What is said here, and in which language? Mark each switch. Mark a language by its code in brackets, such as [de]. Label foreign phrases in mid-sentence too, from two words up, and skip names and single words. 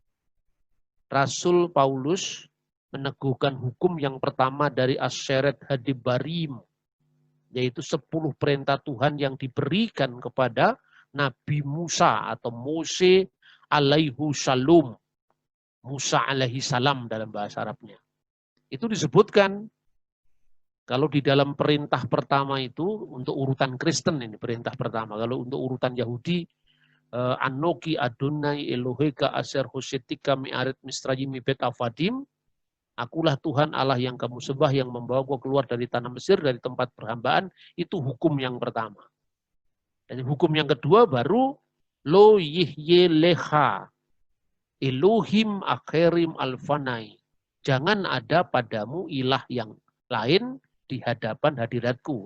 [id] Rasul Paulus meneguhkan hukum yang pertama dari [he] עשרת הדיברות, [id] yaitu 10 perintah Tuhan yang diberikan kepada Nabi Musa atau Mose [ar] عليه السلام. [id] Musa [ar] عليه السلام [id] dalam bahasa Arabnya. Itu disebutkan kalau di dalam perintah pertama itu untuk urutan Kristen ini perintah pertama. Kalau untuk urutan Yahudi, [he] אנכי יהוה אלהיך אשר הוצאתיך מארץ מצרים מבית עבדים. [id] Akulah Tuhan Allah yang kamu sembah yang membawa kau keluar dari tanah Mesir, dari tempat perhambaan. Itu hukum yang pertama. Dan hukum yang kedua baru [he] לא יהיה לך אלהים אחרים על פני. [id] Jangan ada padamu ilah yang lain di hadapan hadiratku.